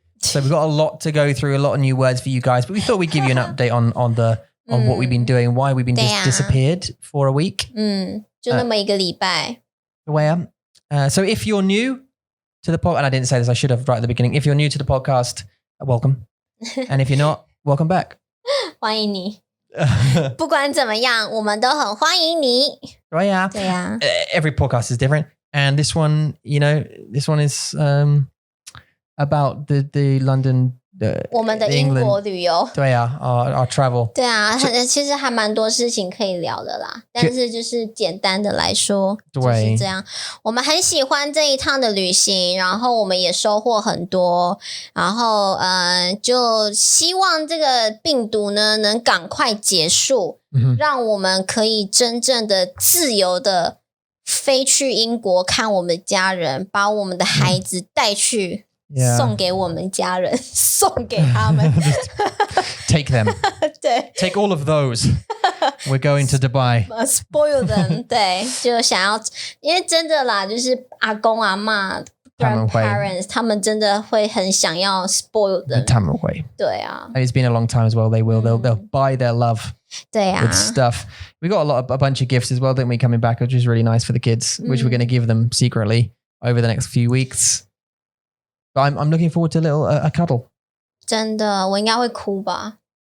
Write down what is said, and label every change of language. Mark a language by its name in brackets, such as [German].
[English] So we've got a lot to go through, a lot of new words for you guys. But we thought we'd give you an update on what we've been doing, why we've been just disappeared for a week. [Chinese] 就那么一个礼拜。 [English] So if you're new to the podcast, and I didn't say this, I should have right at the beginning. If you're new to the podcast, welcome. And if you're not, welcome back. [Chinese] 欢迎你。不管怎么样，我们都很欢迎你。对呀。 [English] Every podcast is different. And this one, you know, this one is about the London [Chinese] 我们的英国旅游。对啊 [English] our travel。 [Chinese] 对啊，其实还蛮多事情可以聊的啦，但是就是简单的来说就是这样。我们很喜欢这一趟的旅行，然后我们也收获很多，然后就希望这个病毒呢能赶快结束，让我们可以真正的自由的飞去英国看我们的家人，把我们的孩子带去送给我们家人，送给他们。 [English] Take them. [Chinese] 对 [English] Take all of those. We're going to Dubai. Spoil them. [Chinese] 对，就想要，因为真的啦，就是阿公阿嬷grandparents 他们真的会很想要 [English] spoil them. [Chinese] 他们会。对啊。 [English] And it's been a long time as well. They will. They'll buy their love. [Chinese] 对啊。 [English] With stuff. We got a bunch of gifts as well, didn't we, coming back, which is really nice for the kids, which we're going to give them secretly over the next few weeks. But I'm looking forward to a cuddle. [Chinese] 真的，我应该会哭吧